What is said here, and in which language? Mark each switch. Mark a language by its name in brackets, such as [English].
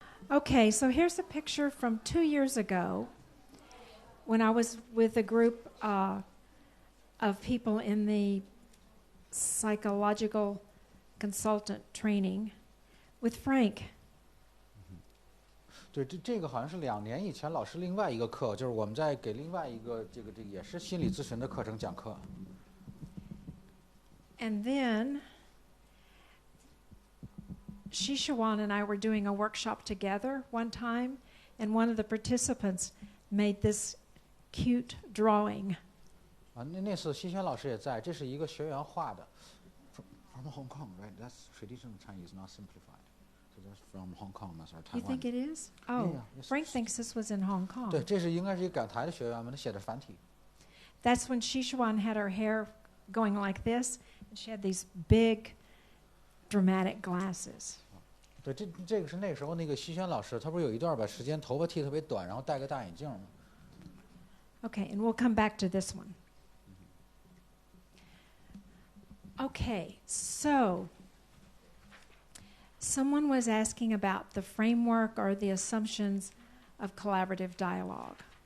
[English] Okay, so here's a picture from 2 years ago when I was with a group of people in the psychological consultant training with Frank. [Chinese] 对，这个好像是2年以前老师另外一个课，就是我们在给另外一个这个也是心理咨询的课程讲课。 [English] And then Shishawan and I were doing a workshop together one time, and one of the participants made this cute drawing. [Chinese] 那次西轩老师也在，这是一个学员画的 [English] from Hong Kong, right? That's traditional Chinese, not simplified. So that's from Hong Kong, that's our Taiwan. You think it is? Oh, yeah. Frank thinks this was in Hong Kong. [Chinese] 对，这是应该是一个港台的学员们，他写的繁体。 [English] That's when Shishawan had her hair going like this, and she had these big, dramatic glasses. [Chinese] 对，这个是那时候那个西轩老师，他不是有一段把时间头发剃特别短，然后戴个大眼镜吗？ [English] Okay, and we'll come back to this one. Okay, so someone was asking about the framework or the assumptions of collaborative dialogue.